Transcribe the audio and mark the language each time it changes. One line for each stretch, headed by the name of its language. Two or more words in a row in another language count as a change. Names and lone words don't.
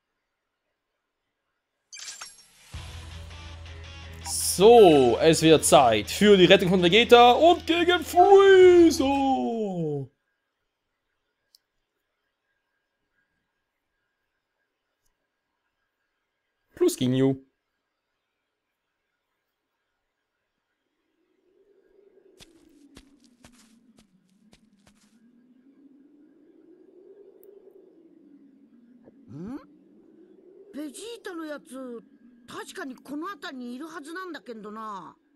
German: So, es wird Zeit für die Rettung von Vegeta und gegen Freezer. Plus Ginyu.
Japanese: ベジータのやつ、確かにこの辺りにいるはずなんだけどな。